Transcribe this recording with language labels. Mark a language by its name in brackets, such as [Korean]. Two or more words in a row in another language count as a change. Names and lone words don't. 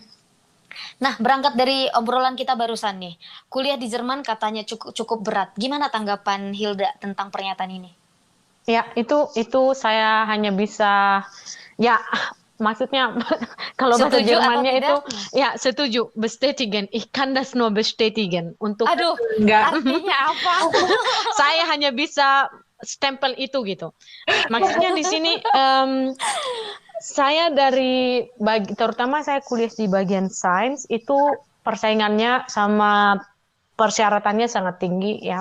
[Indonesian] Nah, berangkat dari obrolan kita barusan nih, kuliah di Jerman katanya cukup berat. Gimana tanggapan Hilda tentang pernyataan ini? Ya, itu saya hanya bisa maksudnya kalau bahasa Jermannya itu setuju, [German] bestätigen. Ich kann das nur bestätigen. [Indonesian] Artinya apa? Saya hanya bisa stempel itu gitu. Maksudnya di sini saya terutama saya kuliah di bagian sains itu persaingannya sama persyaratannya sangat tinggi ya.